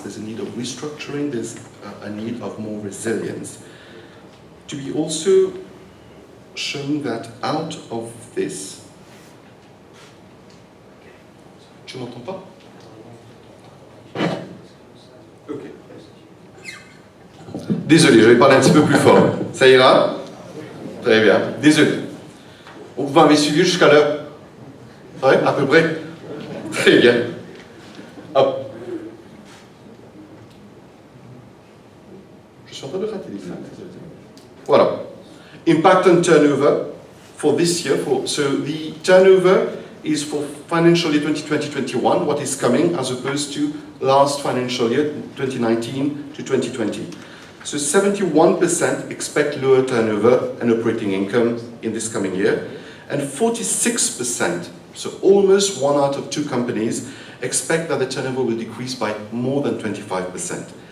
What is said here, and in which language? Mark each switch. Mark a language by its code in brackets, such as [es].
[en] There's a need of restructuring, there's a need of more resilience. To be also shown that out of this, [fr] tu m'entends pas? [en] Ok. [fr] Désolé, je vais parler un petit peu plus fort. Ça ira? Très bien. Désolé. Vous m'avez suivi jusqu'à l'heure? Ouais, à peu près? Très bien. Hop. Je suis en train de rater les slides. Voilà. [en] Impact on turnover for this year. So the turnover is for financial year 2020-21, what is coming, as opposed to last financial year, 2019 to 2020. So 71% expect lower turnover and operating income in this coming year, and 46%, so almost 1 out of 2 companies, expect that the turnover will decrease by more than 25%.